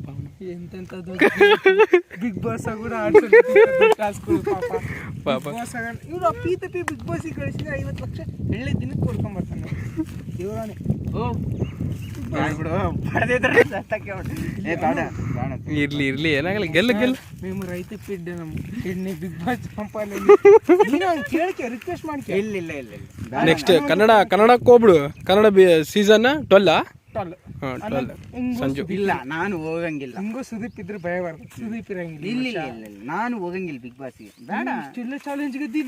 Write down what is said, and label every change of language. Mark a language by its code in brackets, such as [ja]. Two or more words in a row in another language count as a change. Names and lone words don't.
[kn] ಎಂತೆಂಥದ್ದು ಬಿಗ್ ಬಾಸ್ ಕೂಡ ಆಡ್ಸೋದು ಟಾಸ್ಕ್ಗಳು ಪಾಪ. ಪಾಪ ಇವ್ರು ಅಪ್ಪಿ ತಪ್ಪಿ ಬಿಗ್ ಬಾಸಿಗೆ ಕಳಿಸಿದ್ರೆ 50 ಲಕ್ಷ ಎಳ್ಳೆ ದಿನಕ್ಕೆ ಕೊಡ್ಕೊಂಬರ್ತಾನೆ ದೇವರಾನೆ. ಇರ್ಲಿ ಇರ್ಲಿ, ಏನಾಗಲ್ಲ, ಗೆಲ್ಲ ಗೆಲ್ಲ. [te] మేము రైతు బిడ్డ ఇన్ని బిగ్ బాస్ పంపాలి. [kn] ಕೇಳಕ್ಕೆ ರಿಕ್ವೆಸ್ಟ್ ಮಾಡ್ಕೆ. ಇಲ್ಲ ನೆಕ್ಸ್ಟ್ ಕನ್ನಡಕ್ಕೆ ಹೋಗ್ಬಿಡು. ಕನ್ನಡ ಸೀಸನ್ 12. ಸಂಜು ಇಲ್ಲ, ನಾನು ಹೋಗಂಗಿಲ್ಲ. ಹಿಂಗೂ ಸುದೀಪ್ ಇದ್ರೆ ಭಯ ಬರ್ತದೆ. ಸುದೀಪ್ ಇರಂಗಿಲ್ಲ. ಇಲ್ಲ ನಾನು ಹೋಗಂಗಿಲ್ಲ ಬಿಗ್ ಬಾಸ್ಗೆ. ಬೇಡ, ಇಷ್ಟೆಲ್ಲ ಚಾಲೆಂಜ್ ಗೆದ್ದಿದೆ.